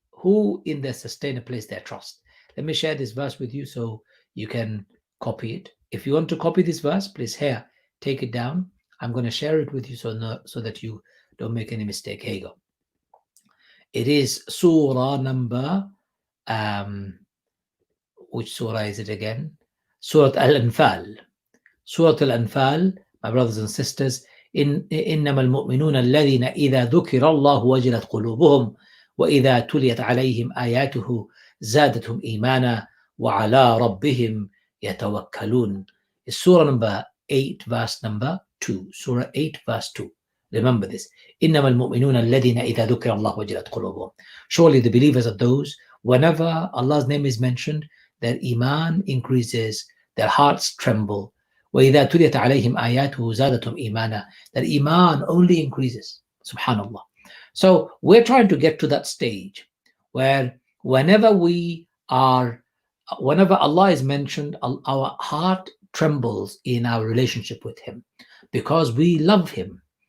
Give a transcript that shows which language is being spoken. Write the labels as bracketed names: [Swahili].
[English] Who in their sustainer place their trust? Let me share this verse with you so you can copy it. If you want to copy this verse, please take it down. I'm going to share it with you so that you don't make any mistake. Here you go. It is Surah number, which Surah is it again? Surah Al-Anfal. Surah Al-Anfal, my brothers and sisters, [Arabic] إنما المؤمنون الذين إذا ذكر الله وجلت قلوبهم وإذا تليت عليهم آياته زادتهم إيمانا وعلى ربهم يتوكلون. [English] It's Surah number 8, verse number 2. Surah 8, verse 2. Remember this. [Arabic] إنما المؤمنون الذين إذا ذكر الله وجلت قلوبهم. [English] Surely the believers are those, whenever Allah's name is mentioned, their Iman increases, their hearts tremble. [Arabic] وَإِذَا تُلِيَتْ عَلَيْهِمْ آيَاتُهُ زَادَتْهُمْ إِيمَانًا. [English] That Iman only increases. [Arabic] Subhanallah. [English] So we're trying to get to that stage where whenever Allah is mentioned, our heart trembles in our relationship with Him because we love Him.